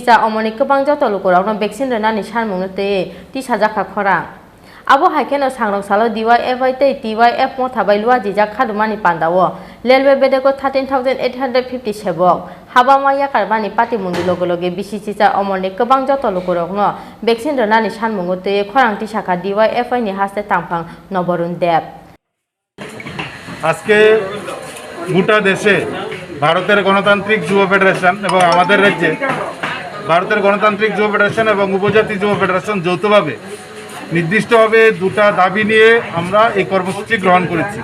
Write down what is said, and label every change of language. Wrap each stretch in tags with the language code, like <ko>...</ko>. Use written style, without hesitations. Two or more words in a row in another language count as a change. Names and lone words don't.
<trp>cha omoni kobang joto lukurokno vaccine renani sanmungno te ti sajaka khora abo haikeno sangrong salo DYF tei TYF mothabai luwa jijak khadumani pandawo railway bedego 13,850 sebok habamaya karbani pati mungni loge loge BCG cha omoni kobang joto lukurokno vaccine renani sanmungo te khorangti saka DYF ni haste tangphang নবরুণ দেব</trp> <bn>আজকে গোটা দেশে ভারতের গণতান্ত্রিক যুব ফেডারেশন এবং আমাদের রাজ্যে ভারতের গণতান্ত্রিক যুব ফেডারেশন এবং উপজাতি যুব ফেডারেশন যৌথভাবে নির্দিষ্টভাবে দুটা দাবি নিয়ে আমরা এই কর্মসূচি গ্রহণ করেছি।</bn>